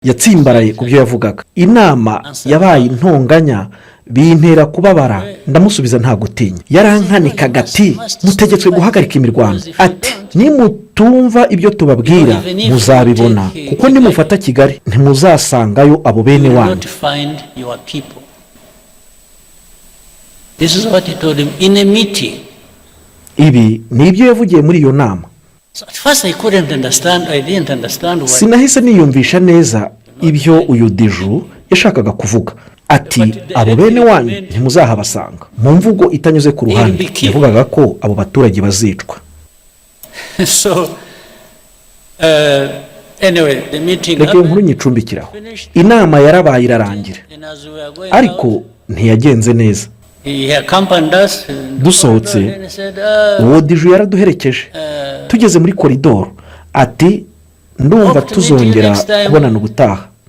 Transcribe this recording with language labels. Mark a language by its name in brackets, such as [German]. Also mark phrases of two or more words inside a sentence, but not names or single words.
[Kinyarwanda] yatsimbaraye ku byo yavugaga. Inama yabaye intonganya bintera kubabara, ndamusubiza nta gutinya. Yarankanikaga ati mutegetswe guhagarika imirwano, ati nimutumva ibyo tubabwira muzabibona, kuko nimufata Kigali ntimuzasangayo abo bene wanyu. [English] This is what he told him in a meeting. [Kinyarwanda] Ibi ni ibyo yavugiye muri iyo nama. [English] So at first I didn't understand why. [Kinyarwanda] Sinahise niyumvisha neza ibyo uyu Diju yashakaga kuvuga. Ati abo bene wanyu ntimuzahabasanga. Mu mvugo itanyuze ku ruhande yavugaga ko abo baturage bazicwa. [English] So anyway, the meeting [Kinyarwanda] reka nkuru nyicumbikiraho. Inama yarabaye irarangira, ariko ntiyagenze neza. Dusohotse uwo Diju yaraduherekeje. Tugeze muri koridoro ati ndumva tuzongera kubonana ubutaha.